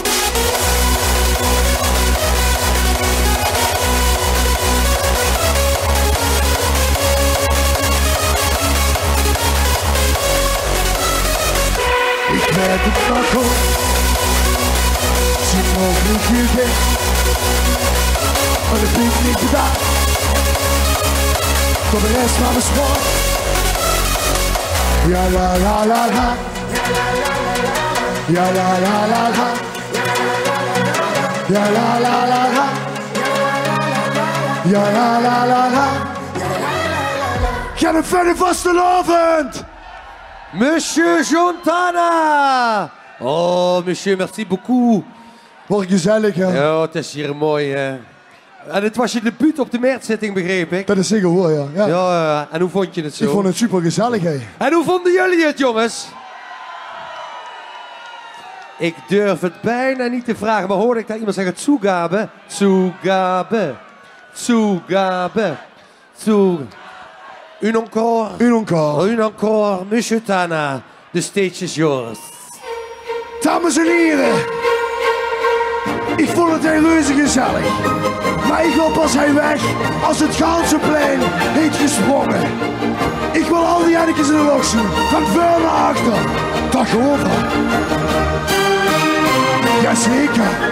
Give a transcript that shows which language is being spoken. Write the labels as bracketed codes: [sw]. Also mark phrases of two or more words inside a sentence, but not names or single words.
[nl] Ik weet het wel goed, ze mocht niet gegeven, en het picknick bedacht. Tot de rest maar bespaar. Ja la la la la, ja la la la la, ja la la la la, ja la la la la. Ga een verder vastelovend! [fr] Monsieur Jontana! Oh, monsieur, merci beaucoup. [nl] Wat gezellig, hè? Ja, het is hier mooi, hè. En het was je debuut op de Meertzitting, begreep ik? Dat is zeker hoor, ja. Ja, en hoe vond je het zo? Ik vond het super gezellig, hè. En hoe vonden jullie het, jongens? Ik durf het bijna niet te vragen, maar hoorde ik daar iemand zeggen Zugabe? Zugabe. Zugabe. Zugabe. [fr] Un encore. Un encore. Un encore, monsieur Tana. [en] The stage is yours. [nl] Dames en heren, ik vond het heel reuze gezellig. Maar ik wil pas hij weg als het Gansenplein heeft gesprongen. Ik wil al die Jannekes in de lok zien, van voor naar achter. Dag over. Jazeker.